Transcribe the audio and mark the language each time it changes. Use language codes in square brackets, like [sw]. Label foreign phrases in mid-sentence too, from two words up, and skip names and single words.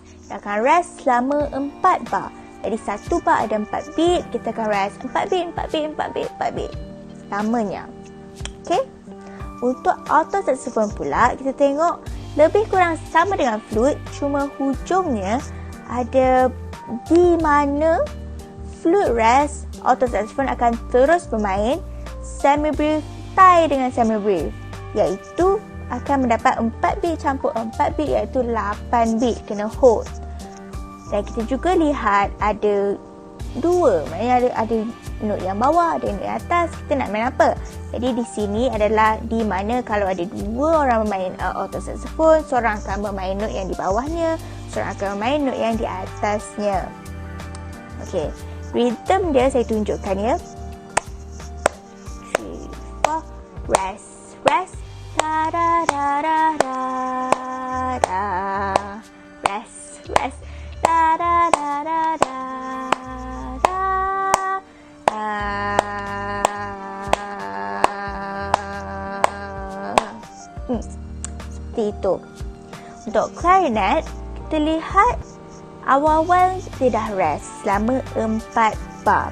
[ms] Kita akan rest selama 4 bar. Jadi satu bar ada 4 beat, kita akan rest 4 beat. Lamanya. Okay? Untuk [en] alto saxophone [ms] pula, kita tengok lebih kurang sama dengan flute, cuma hujungnya ada di mana flute rest, [en] alto saxophone [ms] akan terus bermain [en] semi-brief tie [ms] dengan semi-brief, iaitu akan mendapat 4 beat campur 4 beat, iaitu 8 beat kena hold. Dan kita juga lihat ada dua, maknanya ada note yang bawah, ada note yang atas. Kita nak main apa? Jadi di sini adalah di mana kalau ada dua orang bermain [en] alto saxophone, [ms] seorang akan bermain note yang di bawahnya, seorang akan bermain note yang di atasnya. Okey, rhythm dia saya tunjukkan ya. 3, 4, rest, rest, da da da da da da, rest, rest, da da da da da. Seperti itu. Untuk clarinet, kita lihat awal-awal dia dah rest selama 4 bar.